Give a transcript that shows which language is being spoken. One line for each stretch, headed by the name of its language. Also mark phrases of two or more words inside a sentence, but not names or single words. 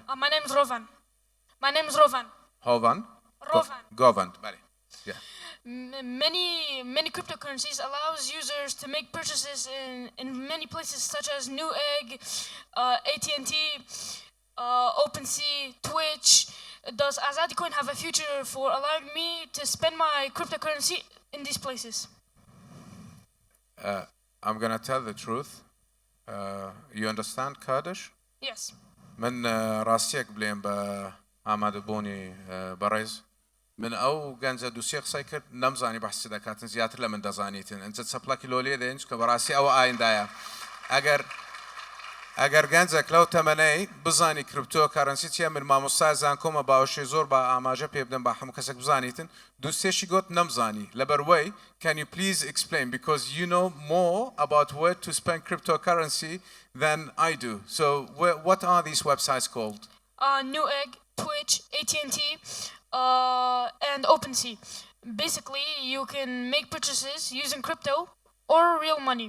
English: My name is Rovan. My name is Rovan. هۆڤان Rovan.
Central Kurdish: گۆڤەند بەڵێ
English: Many cryptocurrencies allows users to make purchases in many places such as Newegg, AT&T, OpenSea, Twitch. Does Azadi Coin have a future for allowing me to spend my cryptocurrency in these places? I'm gonna tell the truth. You understand Kurdish? Yes.
Central Kurdish: من ڕاستیەک بڵێم بە ئامادەبوونی بەڕێز من ئەو گەنجە دووسێ قسەی کرد نەمزانی بەحسی دەکاتن زیاتر لە من دەزانیتن ئەنجە چەپڵەکی لۆ لێ دێنج کە بەڕاستی ئەوە ئایندایە ئەگەر گەنجێک لەو تەمەنەی بزانی
English: crypto currency
Central Kurdish: چیە من مامۆستای زانکۆمە باوەشەی زۆر بە ئاماژە پێ بدەم بە هەموو کەسێک بزانیتن دووسێشی گوت نەمزانی لەبەروەی
English: can you please explain because you know more about where to spend cryptocurrency than I do so what are these websites called Newegg, Twitch, AT&T, and OpenSea. Basically, you can make purchases using crypto or real money.